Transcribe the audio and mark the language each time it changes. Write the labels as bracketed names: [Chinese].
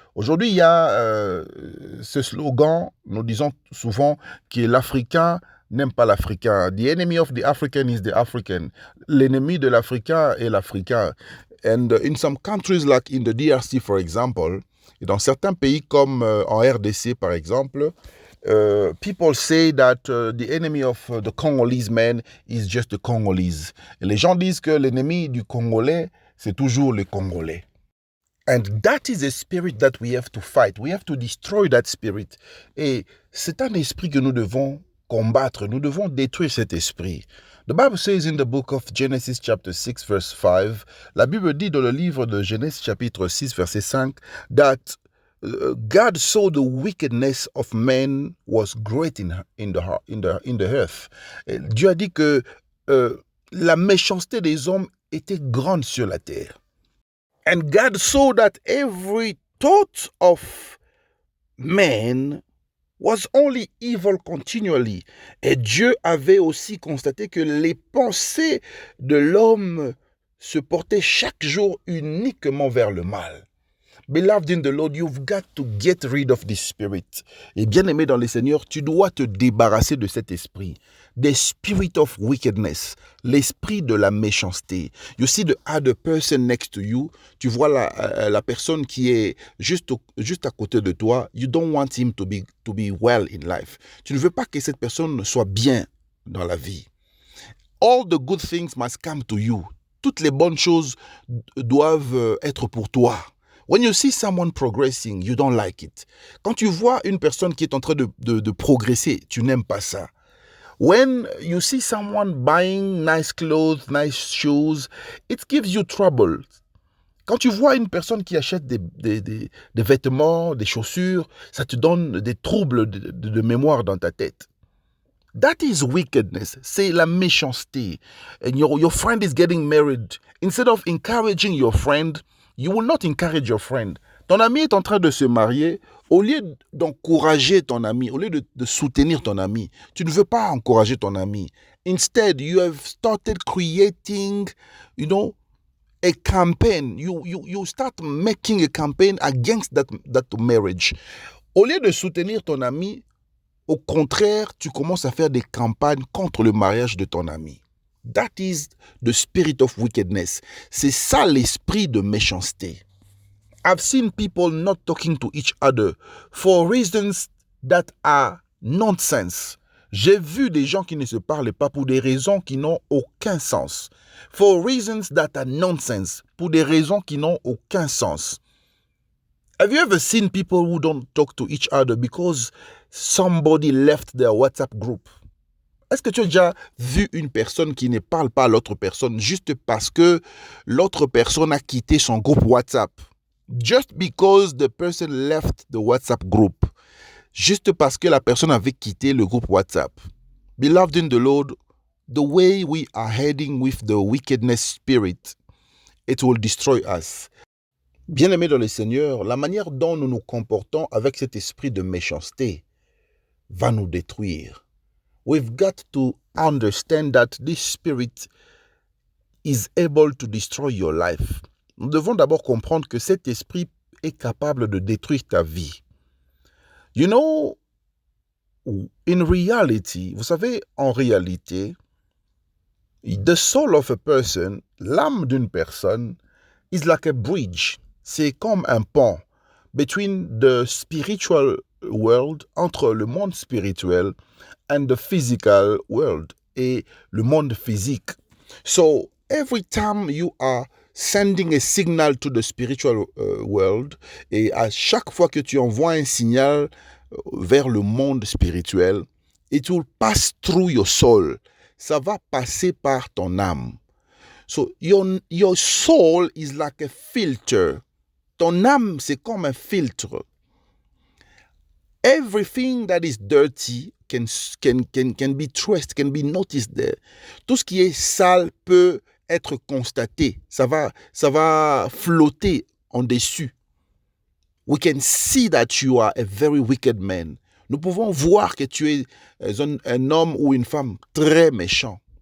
[French] Aujourd'hui, il y a ce slogan, nous disons souvent que l'Africain n'aime pas l'Africain. [English] The enemy of the African is the African. [French] L'ennemi de l'Africain est l'Africain. [English] And in some countries like in the DRC, for example, [French] et dans certains pays comme en RDC, par exemple, [English] people say that the enemy of the Congolese man is just the Congolese. [French] Et les gens disent que l'ennemi du Congolais, c'est toujours le Congolais. [English] And that is a spirit that we have to fight. We have to destroy that spirit. [French] Et c'est un esprit que nous devons combattre. Nous devons détruire cet esprit. [English] The Bible says in the book of Genesis chapter 6 verse 5, [French] la Bible dit dans le livre de Genèse chapitre 6 verset 5, [English] that God saw the wickedness of men was great in the earth. [French] Et Dieu a dit que la méchanceté des hommes était grande sur la terre. [English] And God saw that every thought of man was only evil continually. [French] Et Dieu avait aussi constaté que les pensées de l'homme se portaient chaque jour uniquement vers le mal. [English] Beloved in the Lord, you've got to get rid of this spirit. [French] Et bien-aimé dans le Seigneur, tu dois te débarrasser de cet esprit. [English] The spirit of wickedness, [French] l'esprit de la méchanceté. [English] You see the other person next to you. [French] Tu vois la personne qui est juste à côté de toi. [English] You don't want him to be well in life. [French] Tu ne veux pas que cette personne soit bien dans la vie. [English] All the good things must come to you. [French] Toutes les bonnes choses doivent être pour toi. [English] When you see someone progressing, you don't like it. [French] Quand tu vois une personne qui est en train de progresser, tu n'aimes pas ça. [English] When you see someone buying nice clothes, nice shoes, it gives you trouble. [French] Quand tu vois une personne qui achète des vêtements, des chaussures, ça te donne des troubles de mémoire dans ta tête. [English] That is wickedness. [French] C'est la méchanceté. [English] And your friend is getting married. Instead of encouraging your friend, you will not encourage your friend. [French] Ton ami est en train de se marier. Au lieu d'encourager ton ami, au lieu de soutenir ton ami, tu ne veux pas encourager ton ami. [English] Instead, you have started creating, a campaign. You start making a campaign against that marriage. [French] Au lieu de soutenir ton ami, au contraire, tu commences à faire des campagnes contre le mariage de ton ami. [English] That is the spirit of wickedness. [French] C'est ça l'esprit de méchanceté. [English] I've seen people not talking to each other for reasons that are nonsense. [French] J'ai vu des gens qui ne se parlent pas pour des raisons qui n'ont aucun sens. [English] For reasons that are nonsense. [French] Pour des raisons qui n'ont aucun sens. [English] Have you ever seen people who don't talk to each other because somebody left their WhatsApp group? [French] Est-ce que tu as déjà vu une personne qui ne parle pas à l'autre personne juste parce que l'autre personne a quitté son groupe WhatsApp? [English] Just because the person left the WhatsApp group. [French] Juste parce que la personne avait quitté le groupe WhatsApp. [English] Beloved in the Lord, the way we are heading with the wickedness spirit, it will destroy us. [French] Bien-aimés dans le Seigneur, la manière dont nous nous comportons avec cet esprit de méchanceté va nous détruire. [English] We've got to understand that this spirit is able to destroy your life. [French] Nous devons d'abord comprendre que cet esprit est capable de détruire ta vie. [English] You know, in reality, [French] vous savez, en réalité, [English] the soul of a person, [French] l'âme d'une personne, [English] is like a bridge. [French] C'est comme un pont [English] between the spiritual world, [French] entre le monde spirituel, [English] and the physical world, [French] et le monde physique. [English] So, every time you are sending a signal to the spiritual world, [French] et à chaque fois que tu envoies un signal vers le monde spirituel, [English] it will pass through your soul. [French] Ça va passer par ton âme. [English] So, your soul is like a filter. [French] Ton âme, c'est comme un filtre. [English] Everything that is dirty can be traced, can be noticed there. [French] Tout ce qui est sale peut être constaté. Ça va flotter en dessus. [English] We can see that you are a very wicked man. [French] Nous pouvons voir que tu es un homme ou une femme très méchant.